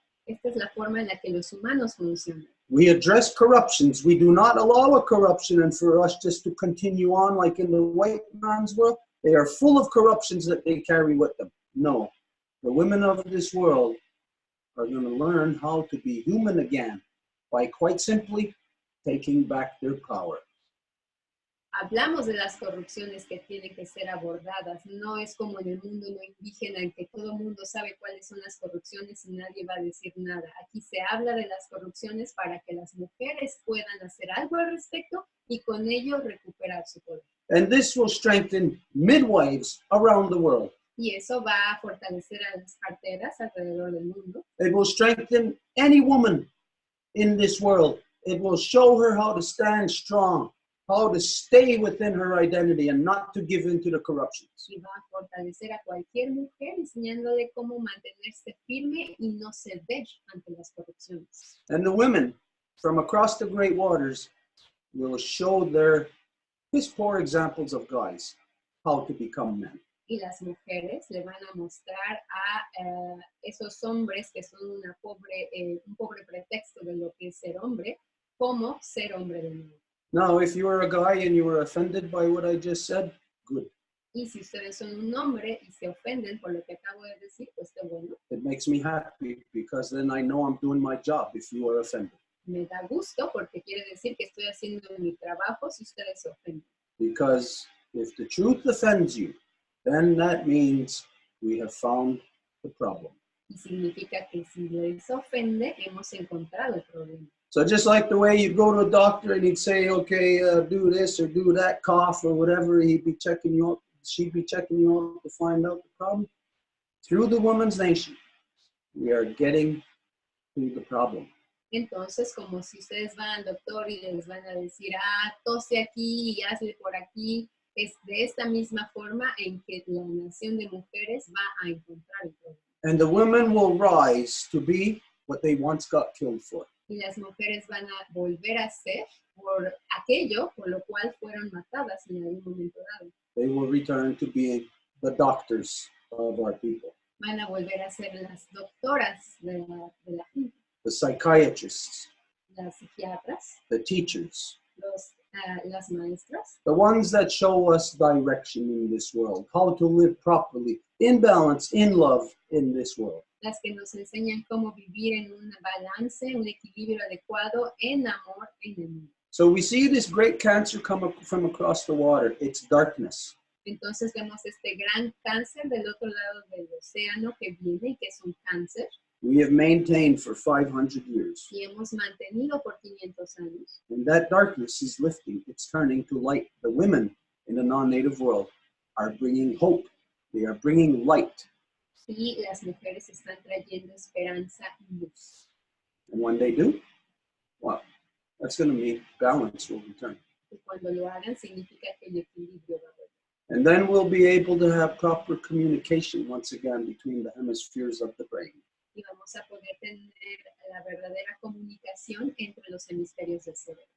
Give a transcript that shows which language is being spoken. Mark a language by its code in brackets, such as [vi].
[es] Esta es la forma en la que los humanos funcionan. [en] We address corruptions. We do not allow a corruption and for us just to continue on like in the white man's world. They are full of corruptions that they carry with them. No, the women of this world are going to learn how to be human again by quite simply taking back their power. [es] Hablamos de las corrupciones que tienen que ser abordadas. No es como en el mundo no indígena en que todo el mundo sabe cuáles son las corrupciones y nadie va a decir nada. Aquí se habla de las corrupciones para que las mujeres puedan hacer algo al respecto y con ello recuperar su poder. [en] And this will strengthen midwives around the world. [es] Y eso va a fortalecer a las parteras alrededor del mundo. [en] It will strengthen any woman in this world. It will show her how to stand strong, how to stay within her identity and not to give in to the corruptions. [es] Y va a fortalecer a cualquier mujer enseñándole cómo mantenerse firme y no ceder ante las corrupciones. [en] And the women from across the great waters will show their piss poor examples of guys how to become men. [es] Y las mujeres le van a mostrar a esos hombres que son un pobre pretexto de lo que es ser hombre, cómo ser hombre de nuevo. [en] Now, if you are a guy and you were offended by what I just said, good. [es] Y si ustedes son un hombre y se ofenden por lo que acabo de decir, pues qué bueno. [en] It makes me happy because then I know I'm doing my job if you are offended. [es] Me da gusto porque quiere decir que estoy haciendo mi trabajo si ustedes se ofenden. [en] Because if the truth offends you, then that means we have found the problem. [es] Y significa que si les ofende, hemos encontrado el problema. [en] So just like the way you go to a doctor and he'd say, okay, do this or do that, cough or whatever, he'd be checking you out, she'd be checking you out to find out the problem. Through the woman's nation, we are getting to the problem. [es] Entonces, como si ustedes van al doctor y les van a decir, tose aquí y hazle por aquí, Es de esta misma forma en que la nación de mujeres va a encontrar el problema. [en] And the women will rise to be what they once got killed for. [es] Y las mujeres van a volver a ser por aquello por lo cual fueron matadas en algún momento dado. [en] They will return to being the doctors of our people, [es] Van a volver a ser las doctoras de la gente, [en] the psychiatrists, [es] las psiquiatras, [en] the teachers, [es] las maestras, [en] the ones that show us direction in this world, how to live properly, in balance, in love in this world. [es] las que nos enseñan cómo vivir en un balance, un equilibrio adecuado, en amor en el mundo. [en] So we see this great cancer come from across the water. It's darkness. [es] Entonces vemos este gran cáncer del otro lado del océano que viene, que es un cáncer, [en] We have maintained for 500 years. [es] y hemos mantenido por 500 años. [en] And that darkness is lifting. It's turning to light. The women in the non-native world are bringing hope. They are bringing light. [es] Y las mujeres están trayendo esperanza y luz. [en] And when they do, well, that's going to mean balance will return. [es] Y cuando lo hagan, significa que el equilibrio va a volver. [en] And then we'll be able to have proper communication once again between the hemispheres of the brain. [es] Y vamos a poder tener la verdadera comunicación entre los hemisferios del cerebro.